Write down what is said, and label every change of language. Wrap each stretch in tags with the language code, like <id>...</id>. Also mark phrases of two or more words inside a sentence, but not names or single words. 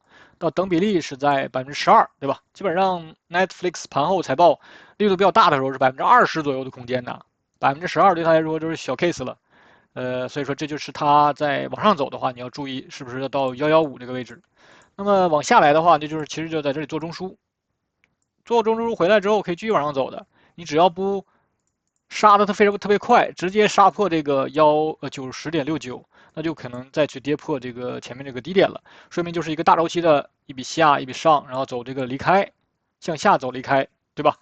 <zh>到等比例是在12%，對吧？基本上 Netflix 盤後財報力度比較大的時候是20%左右的空間的，12%對他來說就是小 case 了。所以說這就是它在往上走的話，你要注意是不是要到115這個位置。那麼往下來的話，其實就在這裡做中樞，做中樞回來之後可以繼續往上走的。你只要不殺的它特別快，直接殺破這個90.69。那就可能再去跌破這個前面這個低點了，說明就是一個大周期的一筆下一筆上，然後走這個離開，向下走離開，對吧？</zh>